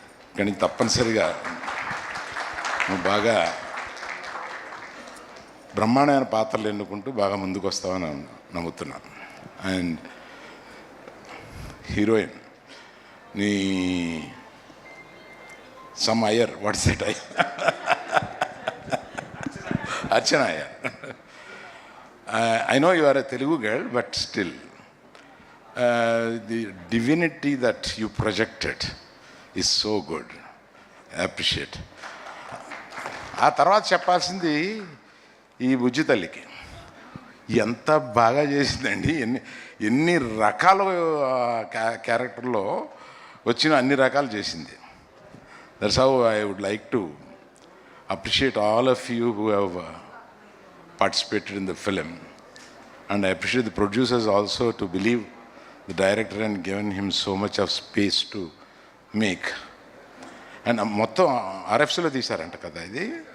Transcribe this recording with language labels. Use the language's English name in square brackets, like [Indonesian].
[Telugu] ఇక్కడి నుంచి తప్పనిసరిగా నువ్వు బాగా బ్రహ్మాండమైన పాత్రలు ఎన్నుకుంటూ బాగా ముందుకు వస్తావని నమ్ముతున్నాను. [English] And heroine నీ some Iyer, what's it Iyer, Archana Iyer. I know you are a Telugu girl, but still, the divinity that you projected is so good. I appreciate. [Telugu] ఆ తర్వాత చెప్పాల్సింది ఈ బుజ్జి తల్లికి ఎంత బాగా చేసిందండి. ఎన్ని రకాల క్యారెక్టర్లో వచ్చిన అన్ని రకాలు చేసింది. [English] That's how I would like to appreciate all of you who have participated in the film, and I appreciate the producers also to believe the director and given him so much of space to make. [Telugu] And మొత్తం RFCలో తీశారంట కదా ఇది.